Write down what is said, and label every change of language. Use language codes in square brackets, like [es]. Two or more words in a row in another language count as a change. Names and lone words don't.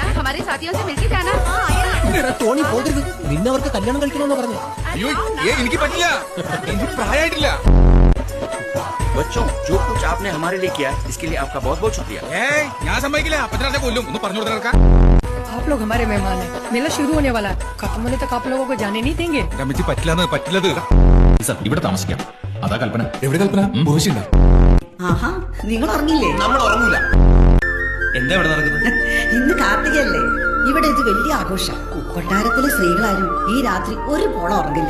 [hi] हमारे साथियों से मिलके जाना। [ml] തോണി പോകരുത്, നിന്നവർക്ക് കല്യാണം കഴിക്കണമെന്ന് പറഞ്ഞു. അയ്യോ എനിക്ക് പറ്റില്ല, എനിക്ക് പ്രായമായിട്ടില്ല. [hi] बच्चों जो कुछ आपने हमारे लिए किया इसके लिए आपका बहुत बहुत शुक्रिया. [ml] ഞാൻ സമ്മതിക്കില്ല, അപ്പച്ചനെ കൊല്ലും. ഒന്ന് പറഞ്ഞു കൊടുക്കാൻ. [hi] आप लोग हमारे मेहमान हैं. मेला शुरू होने वाला है. खत्म होने तक आप लोगों को जाने नहीं देंगे. [ml] അമ്മച്ചി പറ്റില്ലത്. ഇവിടെ താമസിക്കാം. അതാ കൽപ്പന. എവിടെ കൽപ്പന? ഭവിഷ്യണ്ട. ആഹാ, നിങ്ങൾ ഉറങ്ങില്ലേ? നമ്മൾ ഉറങ്ങൂല. എന്താ ഇവിടെ നടക്കുന്നത്? ഇന്ന് കാർത്തികയല്ലേ, ഇവിടെ ഇത് വലിയ ആഘോഷം. കൊട്ടാരത്തിലെ സ്ത്രീകളാരും ഈ രാത്രി ഒരു പോളം ഉറങ്ങില്ല.